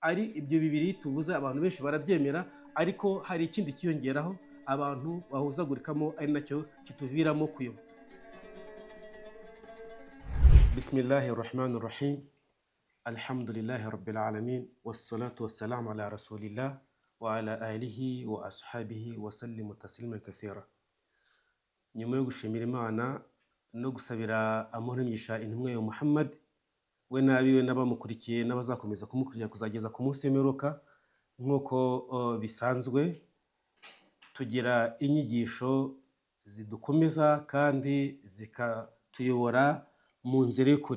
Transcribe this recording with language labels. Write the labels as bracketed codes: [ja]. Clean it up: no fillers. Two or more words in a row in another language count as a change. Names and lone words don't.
[rw] ari ibyo bibiri tuvuze abantu benshi barabyemera, ariko hari ikindi kiyongeraho abantu bahuzagurikamo ari nacyo kituviramo kuyoba. [ar] بسم الله الرحمن الرحيم. الحمد لله رب العالمين. والصلاة والسلام على رسول الله وعلى آله وأصحابه وسلم تسليما كثيرا. [rw] Nyuma yo gushimira Imana no gusabira amahoro n'imigisha intumwa ya Muhammad, we n'abiwe n'abamukurikiye n'abazakomeza kumukurikira kuzageza ku munsi w'imperuka, nk'uko bisanzwe tugira inyigisho zidukomeza kandi zikatuyobora mu nzira y'ukuri.